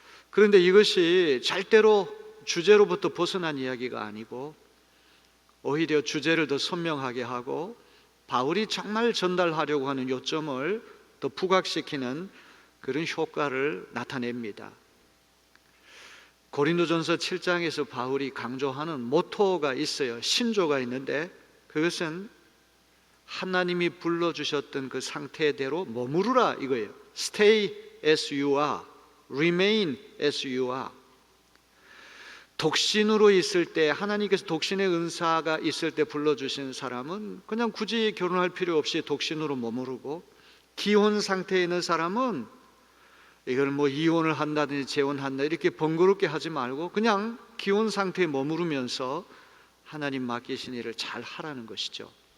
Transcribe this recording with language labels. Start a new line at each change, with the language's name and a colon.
Korean: 그런데 이것이 절대로 주제로부터 벗어난 이야기가 아니고 오히려 주제를 더 선명하게 하고 바울이 정말 전달하려고 하는 요점을 더 부각시키는 그런 효과를 나타냅니다. 고린도전서 7장에서 바울이 강조하는 모토가 있어요. 신조가 있는데 그것은 하나님이 불러주셨던 그 상태대로 머무르라 이거예요.
English: Stay as you are, remain as you are.
Korean: 독신으로 있을 때 하나님께서 독신의 은사가 있을 때 불러주신 사람은 그냥 굳이 결혼할 필요 없이 독신으로 머무르고 기혼 상태에 있는 사람은 이걸 뭐 이혼을 한다든지 재혼한다 이렇게 번거롭게 하지 말고 그냥 기혼 상태에 머무르면서 하나님 맡기신 일을 잘 하라는 것이죠.